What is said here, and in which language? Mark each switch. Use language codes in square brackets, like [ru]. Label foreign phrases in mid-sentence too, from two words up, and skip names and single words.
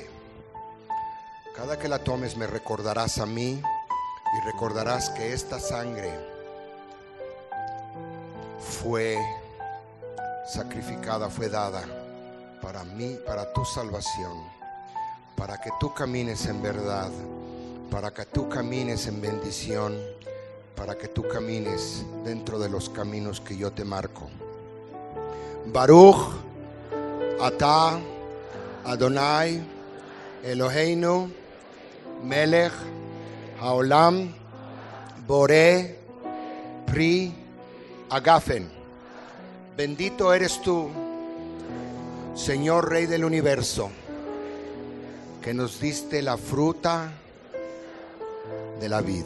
[es] Cada que la tomes me recordarás a mí y recordarás que esta sangre fue sacrificada, fue dada para mí, para tu salvación, para que tú camines en verdad, para que tú camines en bendición, para que tú camines dentro de los caminos que yo te marco. [he] ברוך אתה אדוני אלוהינו מלך העולם בורא פרי הגפן. [es] Bendito eres tú, Señor Rey del universo, que nos diste la fruta de la vid.